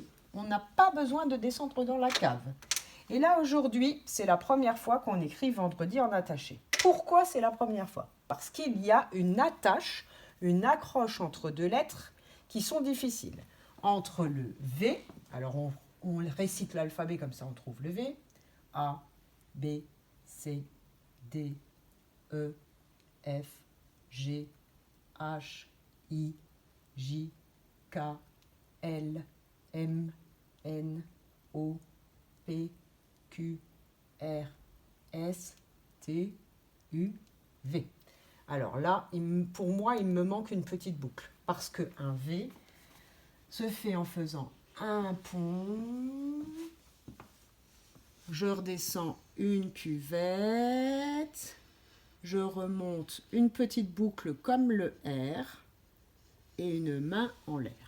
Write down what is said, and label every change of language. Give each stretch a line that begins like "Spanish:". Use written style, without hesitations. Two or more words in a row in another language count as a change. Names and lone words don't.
French: On n'a pas besoin de descendre dans la cave. Et là aujourd'hui, c'est la première fois qu'on écrit vendredi en attaché. Pourquoi c'est la première fois? Parce qu'il y a une attache, une accroche entre deux lettres qui sont difficiles. Entre le V, alors on récite l'alphabet comme ça on trouve le V, A, B, C, D, E, F, G, H, I, J, K, L, M, N, O, P, Q, R, S, T, U, V. Alors là, pour moi, il me manque une petite boucle. Parce qu'un V se fait en faisant un pont. Je redescends une cuvette. Je remonte une petite boucle comme le R et une main en l'air.